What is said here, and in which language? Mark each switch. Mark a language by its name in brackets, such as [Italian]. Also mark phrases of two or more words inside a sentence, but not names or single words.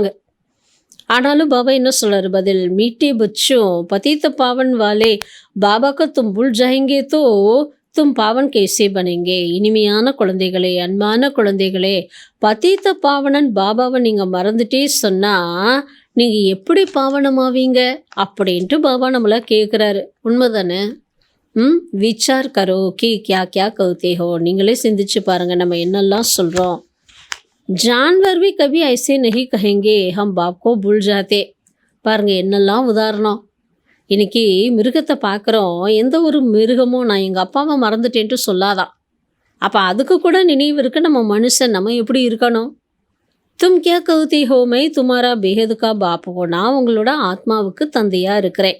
[Tamil] ஆனாலும் பாபா என்ன சொல்கிறாரு பதில், [Hindi] मीठे बच्चों पतित पावन वाले बाबा को तुम भूल जाएंगे तो तुम पावन कैसे बनेंगे, [Tamil] இனிமையான குழந்தைகளே, அன்பான குழந்தைகளே, பதீத்த பாவனன் பாபாவை நீங்கள் மறந்துட்டே சொன்னால் நீங்கள் எப்படி பாவனமாவீங்க அப்படின்ட்டு பாபா நம்மளை கேட்குறாரு. உண்மைதானே? [Hindi] विचार करो कि क्या क्या कहते हो, [Tamil] நீங்களே சிந்திச்சு பாருங்கள் நம்ம என்னெல்லாம் சொல்கிறோம். [Hindi] ஜான்வர் भी कभी ऐसे नहीं कहेंगे हम बाप को भूल जाते, [Tamil] பாருங்கள் என்னெல்லாம் உதாரணம். இன்னைக்கு மிருகத்தை பார்க்குறோம், எந்த ஒரு மிருகமும் நான் எங்கள் அப்பாவை மறந்துட்டேன்ட்டு சொல்லாதான். அப்போ அதுக்கு கூட நினைவு இருக்கு நம்ம மனுஷன், நம்ம எப்படி இருக்கணும். [Hindi] तुम क्या कहती हो मैं तुम्हारा बेहद का बाप हूँ, [Tamil] நான் உங்களோட ஆத்மாவுக்கு தந்தையாக இருக்கிறேன்.